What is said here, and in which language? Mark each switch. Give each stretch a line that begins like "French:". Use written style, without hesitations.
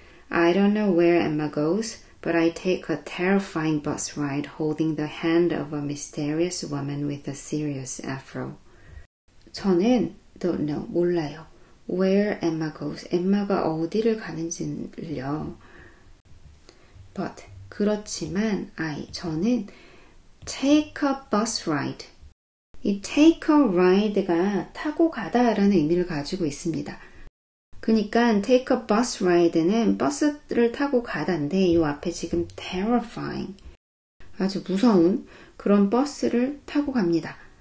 English: I don't know where Emma goes, but I take a terrifying bus ride holding the hand of a mysterious woman with a serious afro.
Korean: 저는
English: don't know,
Korean: 몰라요.
English: Where Emma goes,
Korean: 엠마가 어디를 가는지를요.
English: But,
Korean: 그렇지만 저는
English: take a bus ride.
Korean: 이
English: take a ride
Korean: 가 타고 가다라는 의미를 가지고 있습니다. 그러니까
English: take a bus ride
Korean: 는 버스를 타고 가다인데 이 앞에 지금 terrifying, 아주 무서운 그런 버스를 타고 갑니다.